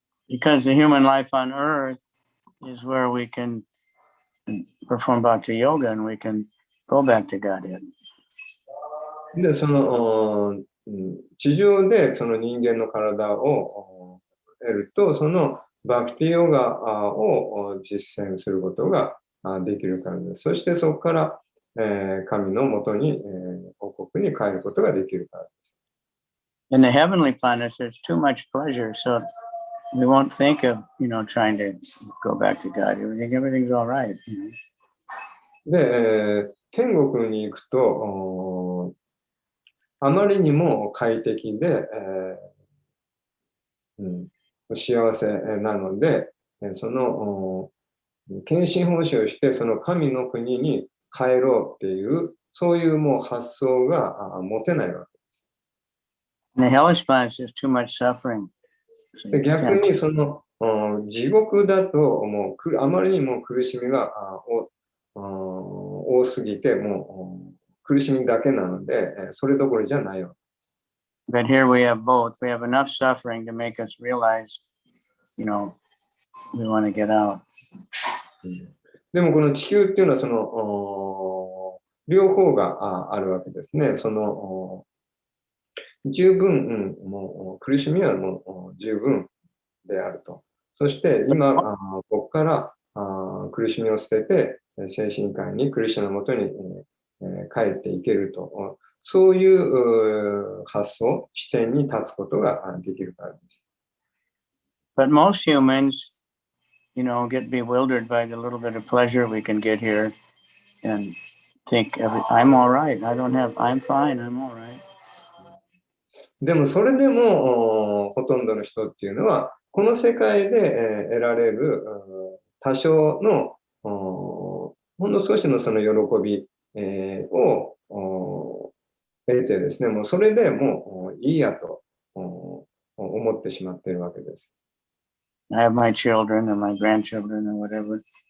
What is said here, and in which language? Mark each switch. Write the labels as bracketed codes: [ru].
[en] Because the human life on earth is where we can perform Bhakti Yoga and we can go back to Godhead. [ja] で、その地上でその人間の体を得ると、そのバクティヨガを実践することができるからです。そしてそこから、神のもとに、王国に帰ることができるからです。 [en] In the heavenly planets, there's too much pleasure, so we won't think of, trying to go back to God. We think everything's all right. [ja] で、天国に行くと、あまりにも快適で、幸せなので、その献身奉仕をして、その神の国に帰ろうっていう、そういうもう発想が持てないわけです。 [en] In the hellish planets, there's too much suffering. [ja] で逆にその地獄だともうあまりにも苦しみが多すぎて、もう苦しみだけなので、それどころじゃないわけです。 [en] But here we have both. We have enough suffering to make us realize, we want to get out. [ja] でもこの地球っていうのはその両方があるわけですね。その十分、もう苦しみはもう十分であると。そして今、ここから苦しみを捨てて、精神科医にクリシュナのもとに、帰っていけると。そういう発想、視点に立つことができるからです。 [en] But most humans, get bewildered by the little bit of pleasure we can get here and think, I'm all right. I'm fine. I'm all right. [ja] でもそれでもほとんどの人っていうのは、この世界で得られる多少のほんの少しのその喜びを得てですね、もうそれでもういいやと思ってしまっているわけです。 [en] I have my children or my grandchildren or whatever.